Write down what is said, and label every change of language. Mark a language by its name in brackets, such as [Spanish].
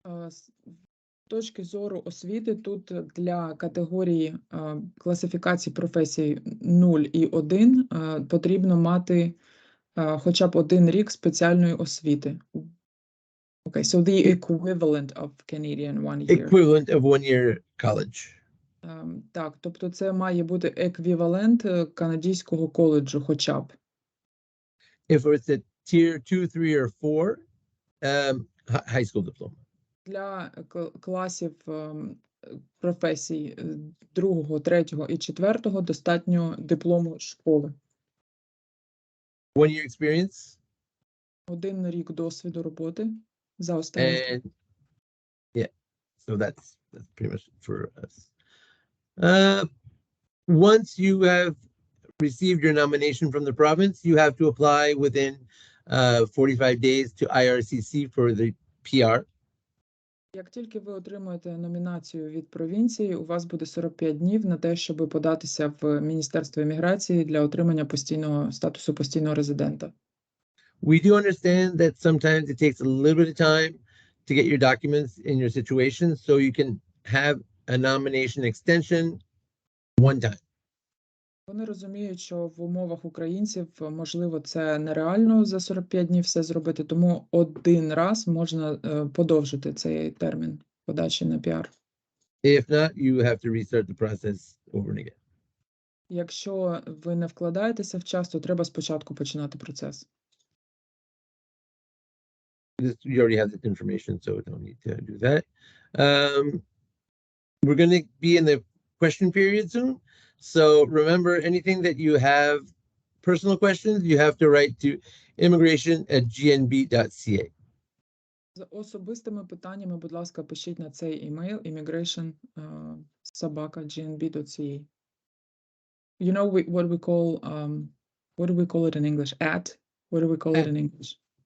[Ukrainian] З точки зору освіти, тут для категорії класифікації професій 0 і 1 потрібно мати хоча б 1 рік спеціальної освіти. [English] Okay, so the equivalent of Canadian 1 year. Equivalent of 1-year college. [Ukrainian] Так, тобто це має бути еквівалент канадського коледжу хоча б. [English] If it's a tier 2, 3, or 4, high school diploma. [Ukrainian] Для класів професій 2, 3 і 4 достатньо диплому школи. [English] 1-year experience. [Ukrainian] 1 рік досвіду роботи за останні. [English] And yeah, so that's pretty much for us. Once you have received your nomination from the province, you have to apply within 45 days to IRCC for the PR. [Ukrainian] Як тільки ви отримуєте номінацію від провінції, у вас буде 45 днів на те, щоб податися в Міністерство імміграції для отримання статусу постійного резидента. [English] We do understand that sometimes it takes a little bit of time to get your documents in your situation, so you can have a nomination extension one time. [Ukrainian] Вони розуміють, що в умовах українців, можливо, це нереально за 45 днів все зробити, тому 1 раз можна подовжити цей термін подачі на піар. [English] If not, you have to restart the process over and again. [Ukrainian] Якщо ви не вкладаєтеся в час, то треба спочатку починати процес. [English] You already have this information, so don't need to do that. We're going to be in the question period soon. So remember, anything that you have personal questions, you have to write to immigration@gnb.ca. [Ukrainian] З особистими питаннями, будь ласка, пишіть на цей email immigration@gnb.ca. [English] You know what we call what do we call it in English? What do we call it in English?